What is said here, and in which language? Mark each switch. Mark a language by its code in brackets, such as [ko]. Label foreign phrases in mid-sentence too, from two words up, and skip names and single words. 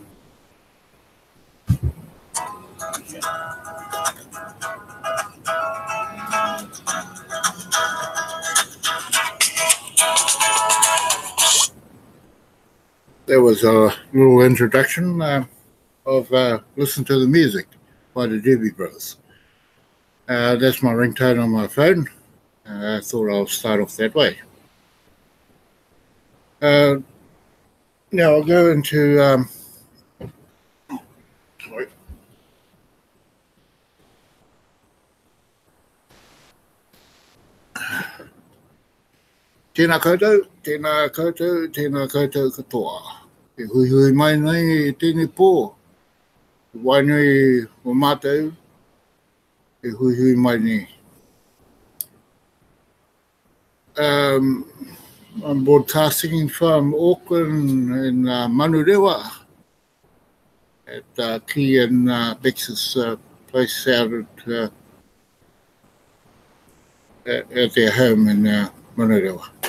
[en] There was a little introduction of Listen to the Music by the Doobie Brothers. That's my ringtone on my phone. I thought I'll start off that way. Now I'll go into sorry. [mi] Tēnā koutou, tēnā koutou, tēnā koutou katoa. E hui hui mai nei e tēnei pō. E wainui o mātou, e hui hui mai nei. [en] I'm broadcasting from Auckland in Manurewa at Key and Bex's place out at their home in Manurewa.